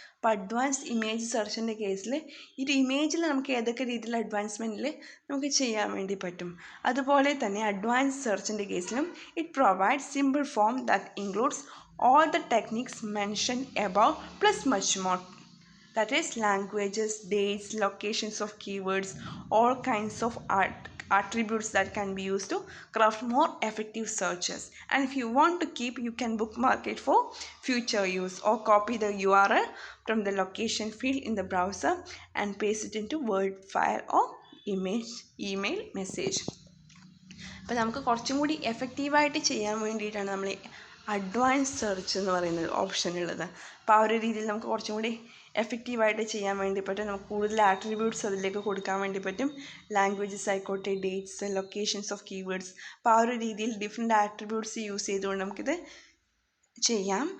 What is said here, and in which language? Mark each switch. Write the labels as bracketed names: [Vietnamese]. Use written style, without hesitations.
[Malayalam] അപ്പോൾ advance image സെർച്ചിൻ്റെ കേസിൽ ഈ ഒരു ഇമേജിൽ നമുക്ക് ഏതൊക്കെ രീതിയിലുള്ള അഡ്വാൻസ്മെൻറ്റിൽ നമുക്ക് ചെയ്യാൻ വേണ്ടി പറ്റും. അതുപോലെ തന്നെ അഡ്വാൻസ് സെർച്ചിൻ്റെ കേസിലും [English] It provides simple form that includes all the techniques mentioned above plus much more. That is languages, dates, locations of keywords, all kinds of attributes that can be used to craft more effective searches. And if you want to keep, you can bookmark it for future use or copy the URL from the location field in the browser and paste it into Word file or email message. [Malayalam] അപ്പോൾ നമുക്ക് കുറച്ചും കൂടി എഫക്റ്റീവായിട്ട് ചെയ്യാൻ വേണ്ടിയിട്ടാണ് നമ്മൾ advance search എന്ന് പറയുന്നത് ഓപ്ഷൻ ഉള്ളത്. അപ്പോൾ ആ ഒരു രീതിയിൽ നമുക്ക് കുറച്ചും കൂടി എഫക്റ്റീവായിട്ട് ചെയ്യാൻ വേണ്ടി പറ്റും. നമുക്ക് കൂടുതൽ ആട്രിബ്യൂട്ട്സ് അതിലേക്ക് കൊടുക്കാൻ വേണ്ടി പറ്റും. ലാംഗ്വേജസ് ആയിക്കോട്ടെ, ഡേറ്റ്സ്, ലൊക്കേഷൻസ് ഓഫ് കീവേഡ്സ്, അപ്പോൾ ആ ഒരു രീതിയിൽ ഡിഫറെൻറ്റ് ആട്രിബ്യൂട്ട്സ് യൂസ് ചെയ്തുകൊണ്ട് നമുക്കിത് ചെയ്യാം.